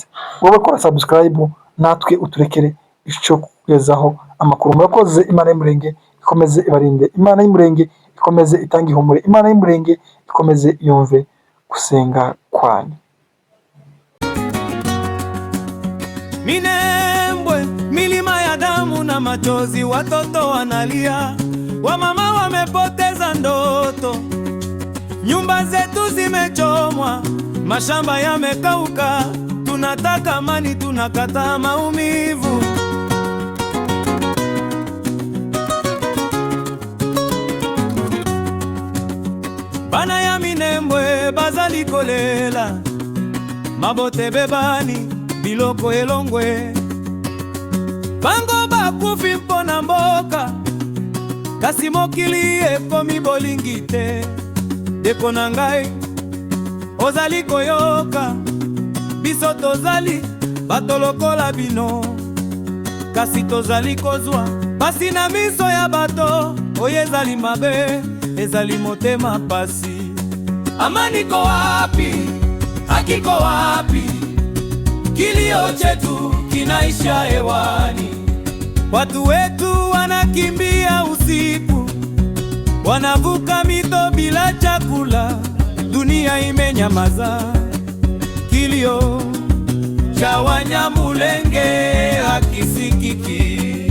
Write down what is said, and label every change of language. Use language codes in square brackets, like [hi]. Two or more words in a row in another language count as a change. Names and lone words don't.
[rw] Wowe kora subscribe, natwe uturekere icyo kugezaho amakuru. Murakoze. Imana y'Umurenge ikomeze ibarinde, Imana y'Umurenge ikomeze itange ihumure, Imana y'Umurenge ikomeze yumve gusenga kwanyu. [sw] Minembwe, milima ya damu na machozi, watoto wanalia, wamama wamepoteza ndoto, nyumba zetu zimechomwa, mashamba yamekauka. Tunataka amani, tunakataa maumivu. [ln] Bana ya Minembwe bazali kolela, mabote bebani biloko elongwe, bango bakufi mpona mboka, kasi mokili ekomi bolingi te. Ndeko na ngai ozali koyoka, biso tozali bato lokola bino, kasi tozali kozwa pasi na miso ya bato oyo ezali mabe, ezali motema pasi. [sw] Amani ko wapi? Haki ko wapi? Kilio chetu kinaisha hewani, watu wetu wanakimbia usiku, wanavuka mito bila chakula, dunia imenyamaza, kilio cha Wanyamulenge hakisikiki.